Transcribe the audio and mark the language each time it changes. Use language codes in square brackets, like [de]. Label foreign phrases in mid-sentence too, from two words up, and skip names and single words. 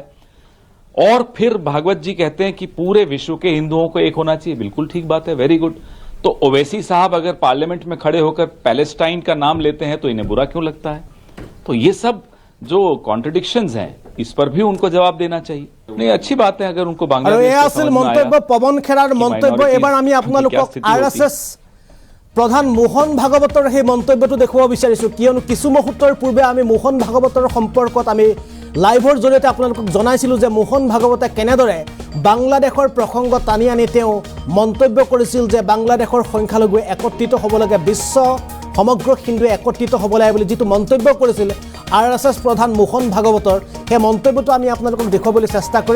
[hi] और फिर भागवत जी कहते हैं कि पूरे विश्व के हिंदुओं को एक होना चाहिए। बिल्कुल ठीक बात है, [en] very good. [hi] तो ओवैसी साहब अगर पार्लियामेंट में खड़े होकर पैलेस्टाइन का नाम लेते हैं तो इन्हें बुरा क्यों लगता है? तो ये सब जो कॉन्ट्रडिक्शंस हैं, इस पर भी उनको जवाब देना चाहिए। नहीं, अच्छी बात है अगर उनको बांग्लादेश से समझ में आया [as] মন্তব্য পৱন খেৰাৰ মন্তব্য। এবাৰ আমি আপোনালোকক আৰএছএছ প্ৰধান মোহন ভাগৱতৰ সেই মন্তব্যটো দেখুৱাব বিচাৰিছোঁ, কিয়নো কিছু মুহূৰ্তৰ পূৰ্বে আমি মোহন ভাগৱতৰ সম্পৰ্কত আমি লাইভৰ জৰিয়তে আপোনালোকক জনাইছিলোঁ যে মোহন ভাগৱতে কেনেদৰে বাংলাদেশৰ প্ৰসংগ টানি আনি তেওঁ মন্তব্য কৰিছিল যে বাংলাদেশৰ সংখ্যালঘু একত্ৰিত হ'ব লাগে, বিশ্ব সমগ্ৰ হিন্দু একত্ৰিত হ'ব লাগে বুলি যিটো মন্তব্য কৰিছিল RSS প্ৰধান মোহন ভাগৱতৰ, সেই মন্তব্যটো আমি আপোনালোকক দেখুৱাবলৈ চেষ্টা কৰিম।